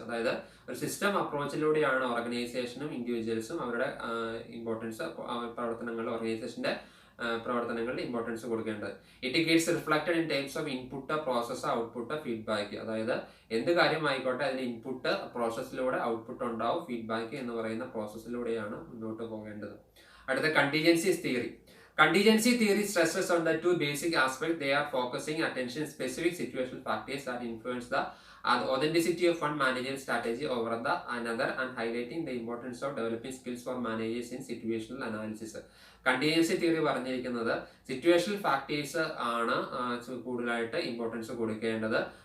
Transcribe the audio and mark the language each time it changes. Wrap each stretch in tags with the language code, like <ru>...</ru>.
<ml>അതായത് ഒരു സിസ്റ്റം അപ്രോച്ചിലൂടെയാണ് ഓർഗനൈസേഷനും ഇൻഡിവിജ്വൽസും അവരുടെ ഇമ്പോർട്ടൻസ് പ്രവർത്തനങ്ങൾ, ഓർഗനൈസേഷന്റെ പ്രവർത്തനങ്ങളിൽ ഇമ്പോർട്ടൻസ് കൊടുക്കേണ്ടത്.</ml> <en>It gets reflected in terms of input, process, output, feedback.</en> <ml>അതായത് എന്ത് കാര്യമായിക്കോട്ടെ അതിന് ഇൻപുട്ട്, പ്രോസസ്സിലൂടെ ഔട്ട്പുട്ട് ഉണ്ടാവും, ഫീഡ്ബാക്ക് എന്ന് പറയുന്ന പ്രോസസ്സിലൂടെയാണ് മുന്നോട്ട് പോകേണ്ടത്. അടുത്ത contingencies theory.</ml> <en>Contingency theory stresses on the two basic aspects. They are focusing attention on specific situational factors that influence the authenticity of one managerial strategy over the another and highlighting the importance of developing skills for managers in situational analysis.</en> <ml>Contingency theory പറഞ്ഞിരിക്കുന്നത് situational factors ആണ് കൂടുതലായിട്ട് importance കൊടുക്കേണ്ടത്.</ml>